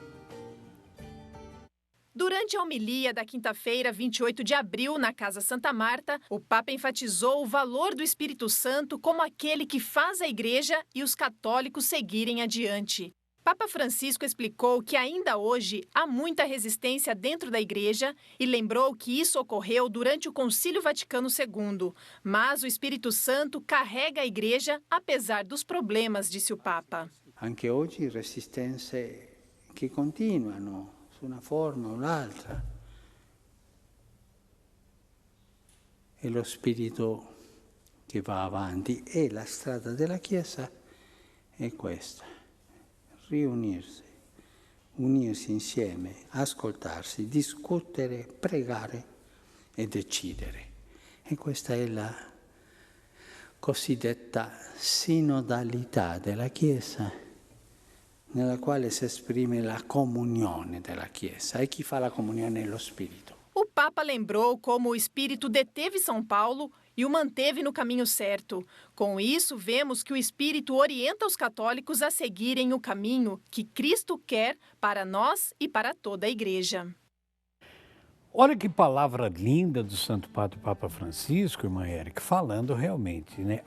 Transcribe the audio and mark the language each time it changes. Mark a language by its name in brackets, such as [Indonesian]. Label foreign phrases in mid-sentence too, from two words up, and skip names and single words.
[Portuguese] Durante a homilia da quinta-feira, 28 de abril, na Casa Santa Marta, o Papa enfatizou o valor do Espírito Santo como aquele que faz a Igreja e os católicos seguirem adiante. Papa Francisco explicou que ainda hoje há muita resistência dentro da Igreja e lembrou que isso ocorreu durante o Concílio Vaticano II. Mas o Espírito Santo carrega a Igreja apesar dos problemas, disse o Papa. [Italian] Anche oggi resistenze che continuano su una forma o l'altra. E lo Spirito che va avanti e la strada della Chiesa è questa. Riunirsi, unirsi insieme, ascoltarsi, discutere, pregare e decidere. E questa è la cosiddetta sinodalità della Chiesa, nella quale si esprime la comunione della Chiesa. E chi fa la comunione è lo Spirito. [Portuguese] O Papa lembrou como o Espírito deteve São Paulo e o manteve no caminho certo. Com isso, vemos que o Espírito orienta os católicos a seguirem o caminho que Cristo quer para nós e para toda a Igreja. Olha que palavra linda do Santo Padre Papa Francisco, irmã Érica, falando realmente, né?